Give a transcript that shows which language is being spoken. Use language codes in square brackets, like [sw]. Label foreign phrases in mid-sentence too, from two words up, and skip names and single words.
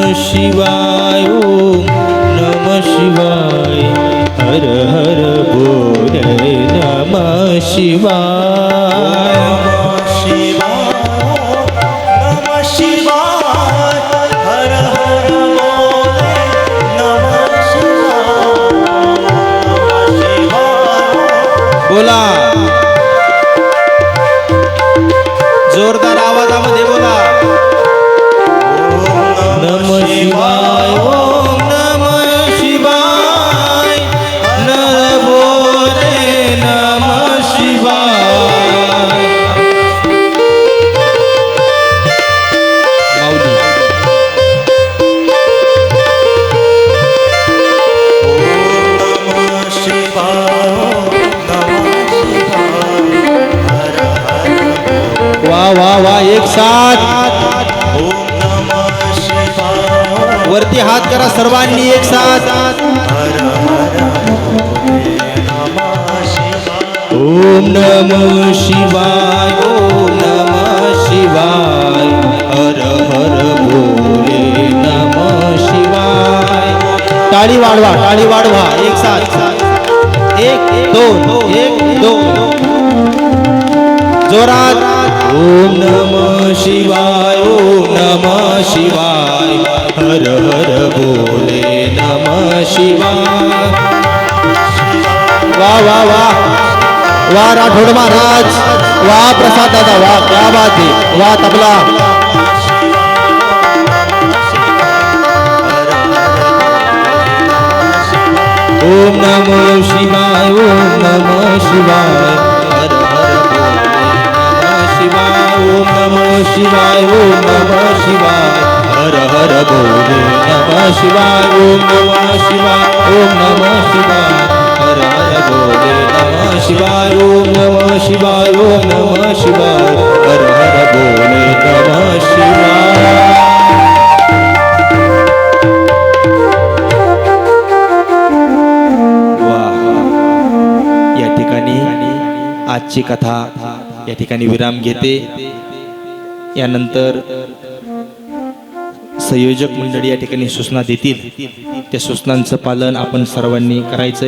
[sa] शिवाय ओम नमः शिवाय हर हर बोले नमः शिवाय शिवाय नमः शिवाय हर हर बोले नमः शिवाय [mr] बोला जोरदार आवाजामध्ये बोला [sa] नमः शिवाय ओम नमः शिवाय नर बोले नमः शिवाय माऊली नमः शिवाय नमः शिवाय हर हर [mr] वा वा वा एक साथ [sa] ओम नमः शिवाय [mr] वरती हात करा सर्वांनी एक साथ [sa] हर हर बोले नमः शिवाय ओम नमः शिवाय ओम नमः शिवाय हर हर बोले नमः शिवाय [mr] टाळी वाढवा एक साथ एक दोन जोरात [sa] ओम नमः शिवाय ओम नमः शिवाय हर हर बोले नमः शिवाय [mr] वा वा वा वा राठोड महाराज वा प्रसाद दादा वा [hi] क्या बात है [mr] वा तबला ओम [sa] नमः शिवाय ओम नमः शिवाय हर हर बोले नमः शिवाय ओम नमः शिवाय ओम नमः शिवाय हर हर बोले नमः शिवाय ओम नमः शिवाय ओम नमः शिवाय हर हर बोले नमः शिवाय ओम नमः शिवाय ओम नमः शिवाय हर हर बोले नमः शिवाय [mr] या ठिकाणी आजची कथा या ठिकाणी विराम घेते. यानंतर संयोजक मंडळी या ठिकाणी सूचना देतील, त्या सूचनांचं पालन आपण सर्वांनी करायचंय.